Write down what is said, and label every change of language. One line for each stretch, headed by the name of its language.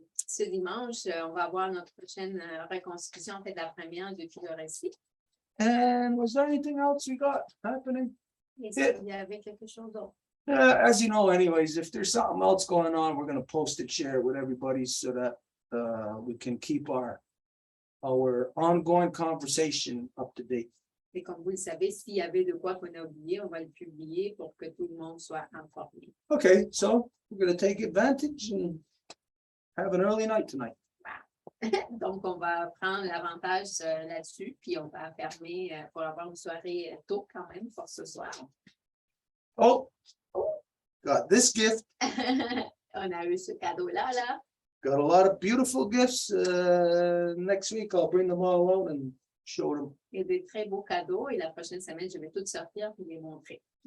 French: ce dimanche, on va avoir notre prochaine reconstitution, en fait, la première depuis le récit.
English: And was there anything else we got happening?
French: Et s'il y avait quelque chose d'autre.
English: As you know, anyways, if there's something else going on, we're gonna post it, share it with everybody so that we can keep our ongoing conversation up to date.
French: Et comme vous le savez, s'il y avait de quoi qu'on a oublié, on va le publier pour que tout le monde soit informé.
English: Okay, so we're gonna take advantage and have an early night tonight.
French: Donc, on va prendre l'avantage là-dessus, puis on va fermer pour avoir une soirée tôt quand même pour ce soir.
English: Oh, got this gift.
French: On a eu ce cadeau-là, là.
English: Got a lot of beautiful gifts. Next week, I'll bring them all out and show them.
French: Il y a des très beaux cadeaux et la prochaine semaine, je vais tout sortir pour les montrer.